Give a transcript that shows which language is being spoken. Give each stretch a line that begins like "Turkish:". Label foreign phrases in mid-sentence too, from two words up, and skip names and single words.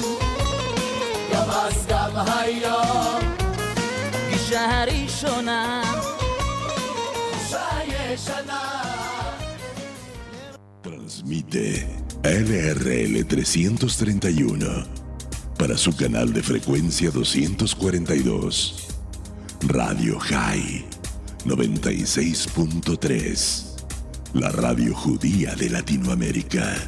Hebrew: גם אז גם היום, פגישה הראשונה, תחושה ישנה.
Spanish: Transmite LRL 331 para su canal de frecuencia 242. Radio High 96.3, la radio judía de Latinoamérica.